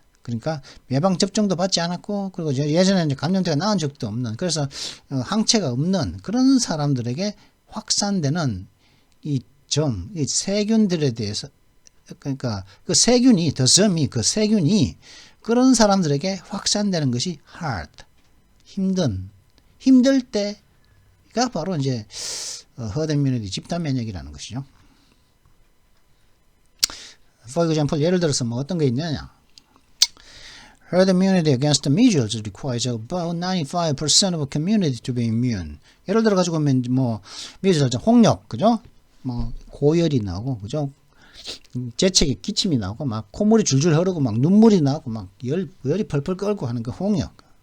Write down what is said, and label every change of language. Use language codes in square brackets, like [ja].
[ko] 그러니까 예방 접종도 받지 않았고, 그리고 예전에 이제 감염돼가 나은 적도 없는, 그래서 항체가 없는 그런 사람들에게 확산되는 이 세균들에 대해서, 그러니까 그 세균이, 그 세균이 그런 사람들에게 확산되는 것이 hard, 힘들 때가 바로 이제 herd immunity, 집단 면역이라는 것이죠. [en] For example, [ko] 예를 들어서 뭐 어떤 게 있느냐. [en] Herd immunity against the measles requires about 95% of a community to be immune. [ko] 예를 들어 가지고 뭐 measles, 홍역, 그죠? 뭐 고열이 나오고, 그죠? 재채기, 기침이 나오고, 막 콧물이 줄줄 흐르고, 막 눈물이 나오고, 막 열이 펄펄 끓고 하는 그 홍역.